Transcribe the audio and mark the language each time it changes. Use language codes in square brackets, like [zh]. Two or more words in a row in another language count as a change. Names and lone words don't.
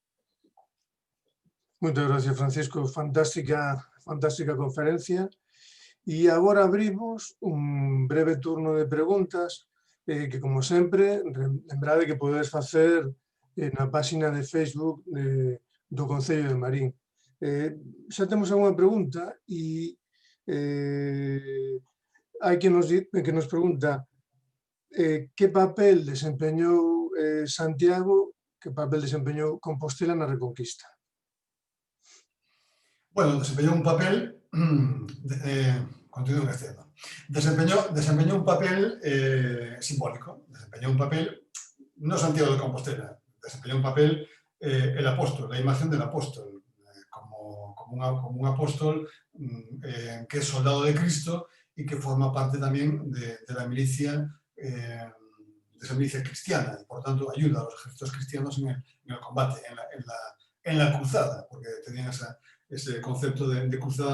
[es] Muchas gracias, Francisco. [gl] Fantástica conferencia. E agora abrimos un breve turno de preguntas que, como sempre, lembrade que podedes facer na página de Facebook do Concello de Marín. Xa temos algunha pregunta e hai que nos pregunta que papel desempeñou Santiago, que papel desempeñou Compostela na Reconquista. [es] Bueno, desempeñó un papel, continúo creciendo, desempeñó un papel simbólico, desempeñó un papel, no Santiago de Compostela, desempeñó un papel el apóstol, la imagen del apóstol, como un apóstol que es soldado de Cristo y que forma parte también de la milicia, de esa milicia cristiana, y por tanto ayuda a los ejércitos cristianos en el combate, en la cruzada, porque tenían ese concepto de cruzada.